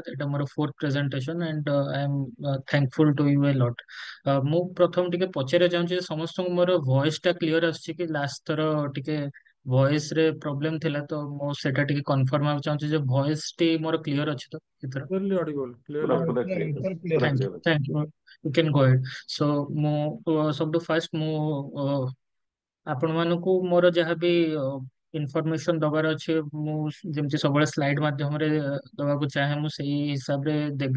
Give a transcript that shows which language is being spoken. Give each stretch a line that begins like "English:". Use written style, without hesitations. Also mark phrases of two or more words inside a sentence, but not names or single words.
Odia: ଏଇଟା ମୋର
English: fourth presentation and I am thankful to you a lot.
Odia: ମୁଁ ପ୍ରଥମ ଟିକେ ପଚାରିବାକୁ ଚାହୁଁଛି ଯେ ସମସ୍ତଙ୍କୁ ମୋର ଭଏସ ଟା କ୍ଲିୟର ଆସୁଛି କି? ଲାଷ୍ଟ ଥର ଟିକେ ଭଏସ ରେ ପ୍ରୋବ୍ଲେମ ଥିଲା, ତ ମୁଁ ସେଟା ଟିକେ କନଫର୍ମ ହେବାକୁ ଚାହୁଁଛି ଯେ ଭଏସ ଟି ମୋର କ୍ଲିୟର ଅଛି ତ ଏଥର?
English: Clearly audible, clearly
Odia: ପୁରା
English: audible.
Odia: ପୁରା କ୍ଲିୟର ଅଛି, ପୁରା
English: thank you
Odia: କ୍ଲିୟର ଅଛି।
English: thank you. you can go ahead.
Odia: ସୋ ମୁଁ ସବୁଠୁ ଫାଷ୍ଟ ଆପଣମାନଙ୍କୁ ମୋର ଯାହାବି ଇନଫର୍ମେସନ ଦବାର ଅଛି, ମୁଁ ଯେମିତି ସବୁବେଳେ ସ୍ଲାଇଡ୍ ମାଧ୍ୟମରେ ଦବାକୁ ଚାହେଁ, ମୁଁ ସେଇ ହିସାବରେ ଦେବି।